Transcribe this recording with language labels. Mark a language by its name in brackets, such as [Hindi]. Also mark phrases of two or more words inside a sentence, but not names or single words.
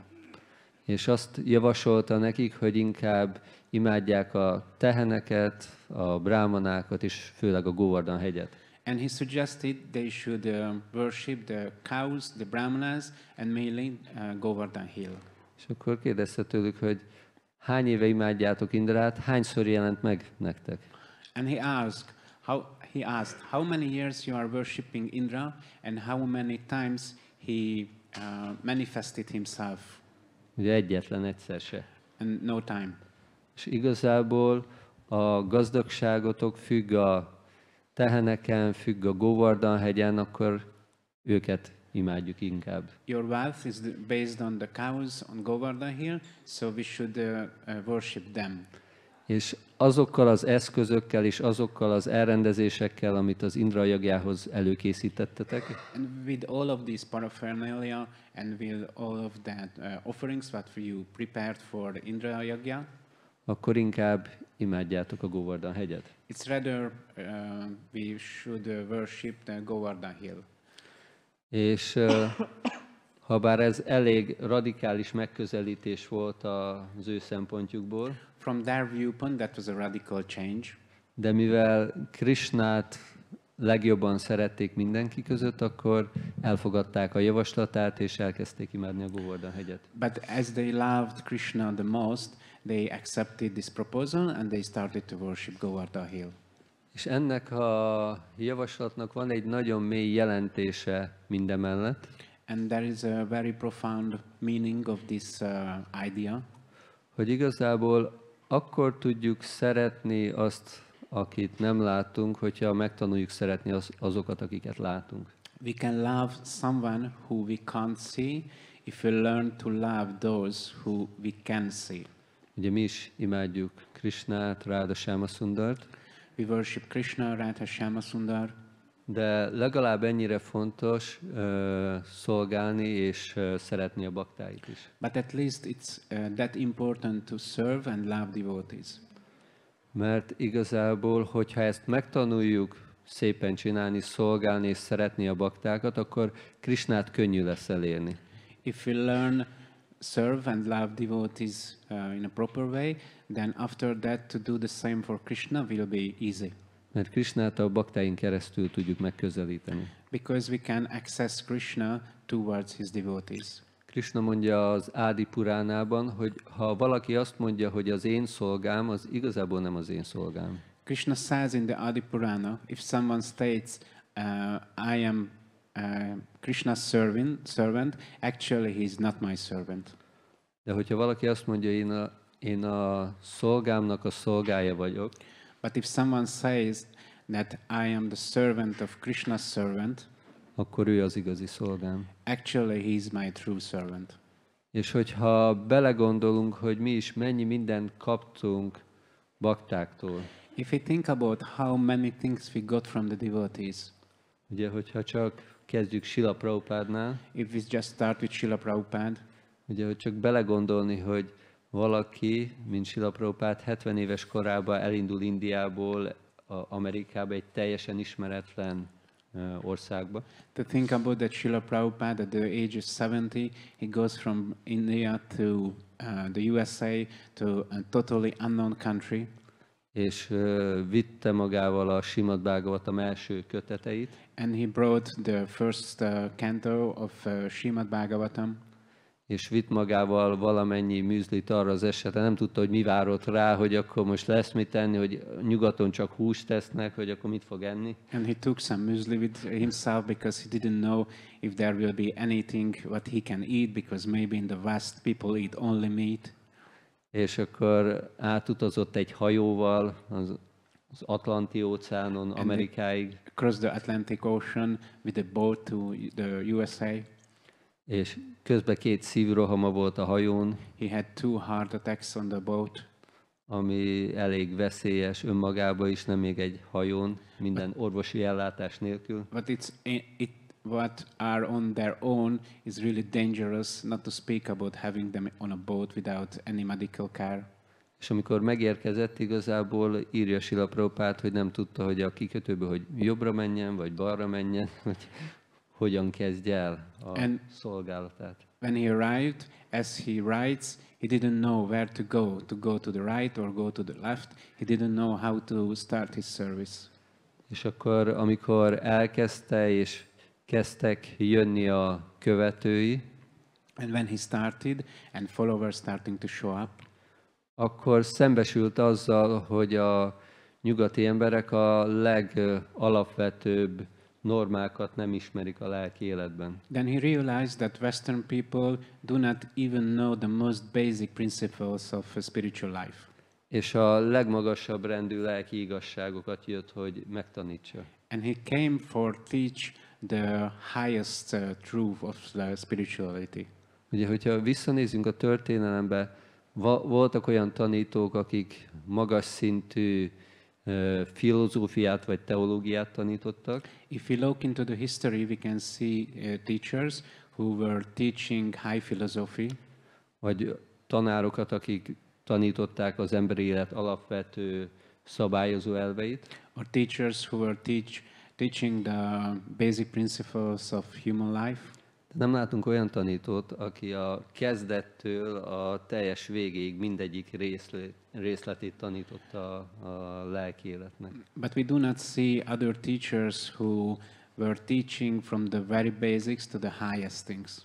[Hungarian] És azt javasolta nekik, hogy inkább imádják a teheneket, a brámanákat, és főleg a Govardhan hegyet. [English] And he suggested they should worship the cows, the brahmanas, and mainly Govardhan Hill. [Hungarian] És akkor kérdezte tőlük, hogy hány éve imádjátok Indrát, hányszor jelent meg nektek? [English] And he asked, how many years you are worshipping Indra, and how many times he manifested himself, [Hungarian] Ugye egyetlen egyszer se. [English] and no time. [Hungarian] És igazából a gazdagságotok függ a teheneken, függ a Govardhan hegyen, akkor őket imádjuk inkább. [English] Your wealth is based on the cows on Govardhan Hill, so we should worship them. [Hungarian] És azokkal az eszközökkel és azokkal az elrendezésekkel, amit az Indra jagjához előkészítettetek, [English] And with all of these paraphernalia and with all of that offerings that you prepared for the Indra Yagya, [Hungarian] akkor inkább imádjátok a Govardhan hegyet. [English] it's rather we should worship the Govardhan Hill. [Hungarian] És habár ez elég radikális megközelítés volt az ő szempontjukból, [English] From their viewpoint, that was a radical change. [Hungarian] de mivel Krisnát legjobban szerették mindenki között, akkor elfogadták a javaslatát, és elkezdték imádni a Govardhan hegyet. [English] But as they loved Krishna the most, they accepted this proposal and they started to worship Govardhan Hill. [Hungarian] És ennek a javaslatnak van egy nagyon mély jelentése mindemellett, [English] And there is a very profound meaning of this idea, [Hungarian] hogy igazából akkor tudjuk szeretni azt, akit nem látunk, hogyha megtanuljuk szeretni azokat, akiket látunk. [English] we can love someone who we can't see if we learn to love those who we can see. [Hungarian] Ugye mi is imádjuk Krisnát, Ráda Sámasundart, [English] We worship Krishna, Radha Shyamasundar, [Hungarian] de legalább ennyire fontos szolgálni és szeretni a baktáit is. [English] but at least it's that important to serve and love devotees. [Hungarian] Mert igazából, hogyha ezt megtanuljuk szépen csinálni, szolgálni és szeretni a baktákat, akkor Krisnát könnyű lesz elérni. [English] If we learn serve and love devotees in a proper way, then after that to do the same for Krishna will be easy. [Hungarian] Mert Krisnát a baktáin keresztül tudjuk megközelíteni. [English] Because we can access Krishna towards his devotees. [Hungarian] Krishna mondja az Ádi Puránában, hogy ha valaki azt mondja, hogy az én szolgám, az igazából nem az én szolgám. [English] Krishna says in the Adi Purana, if someone states, I am Krishna's servant, actually he is not my servant. [Hungarian] De hogyha valaki azt mondja, én a szolgámnak a szolgája vagyok, [English] But if someone says that I am the servant of Krishna's servant, [Hungarian] akkor ő az igazi szolgám. [English] actually he is my true servant. [Hungarian] És hogyha belegondolunk, hogy mi is mennyi mindent kaptunk baktáktól, [English] If we think about how many things we got from the devotees, [Hungarian] ugye, hogyha csak kezdjük Srila Prabhupádnál, [English] if we just start with Srila Prabhupada, [Hungarian] ugye, hogy csak belegondolni, hogy valaki, mint Srila Prabhupád 70 éves korában elindul Indiából Amerikába, egy teljesen ismeretlen országba, [English] to think about that Srila Prabhupada at the age of 70, he goes from India to the USA, to a totally unknown country, [Hungarian] és vitte magával a Srimad Bhagavatam első köteteit, [English] and he brought the first canto of Srimad Bhagavatam, [Hungarian] és vitt magával valamennyi műzlit arra az esetre, nem tudta, hogy mi várott rá, hogy akkor most lesz mit tenni, hogy nyugaton csak húst tesznek, hogy akkor mit fog enni. [English] and he took some muesli with himself because he didn't know if there will be anything what he can eat, because maybe in the West people eat only meat. [Hungarian] És akkor átutazott egy hajóval az Atlanti óceánon Amerikáig, [English] Across the Atlantic Ocean with a boat to the USA. [Hungarian] és közben 2 szívrohama volt a hajón, [English] He had 2 heart attacks on the boat, [Hungarian] ami elég veszélyes önmagában is, nem még egy hajón, minden orvosi ellátás nélkül. [English] but what are on their own is really dangerous, not to speak about having them on a boat without any medical care. [Hungarian] És amikor megérkezett, igazából írja Srila Prabhupád, hogy nem tudta, hogy a kikötőből, hogy jobbra menjen, vagy balra menjen, hogy hogyan kezdje el a szolgálatát. [English] When he arrived, as he writes, he didn't know where to go to the right or go to the left. He didn't know how to start his service. [Hungarian] És akkor, amikor elkezdte, és kezdtek jönni a követői, [English] and when he started and followers starting to show up, [Hungarian] akkor szembesült azzal, hogy a nyugati emberek a legalapvetőbb normákat nem ismerik a lelki életben. [English] then he realized that Western people do not even know the most basic principles of a spiritual life. [Hungarian] És a legmagasabb rendű lelki igazságokat jött, hogy megtanítsa. [English] And he came for teach the highest truth of the spirituality. [Hungarian] Ugye, hogyha visszanézünk a történelembe, voltak olyan tanítók, akik magas szintű filozófiát vagy teológiát tanítottak, [English] If we look into the history, we can see teachers who were teaching high philosophy, [Hungarian] vagy tanárokat, akik tanították az emberi élet alapvető szabályozó elveit, [English] or teachers who were teaching the basic principles of human life. [Hungarian] de nem látunk olyan tanítót, aki a kezdettől a teljes végéig mindegyik részletét tanította a lelki életnek. [English] But we do not see other teachers who were teaching from the very basics to the highest things.